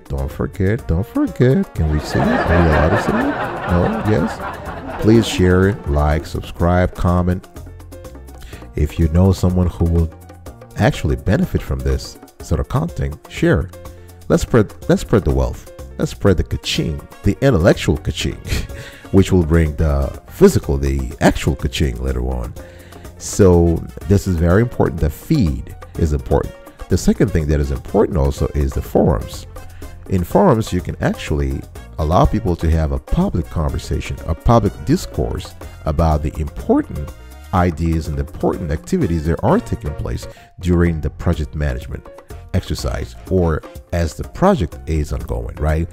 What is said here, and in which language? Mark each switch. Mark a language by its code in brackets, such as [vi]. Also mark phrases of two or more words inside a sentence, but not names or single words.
[en] Can we say it? Are we allowed to say it? No? Yes? Please share it, like, subscribe, comment. If you know someone who will actually benefit from this sort of content, share. Let's spread the wealth. Let's spread the ka-ching, the intellectual ka-ching, which will bring the physical, the actual ka-ching later on. So this is very important. The feed is important. The second thing that is important also is the forums. In forums, you can actually allow people to have a public conversation, a public discourse about the important ideas and the important activities that are taking place during the project management exercise or as the project is ongoing, right?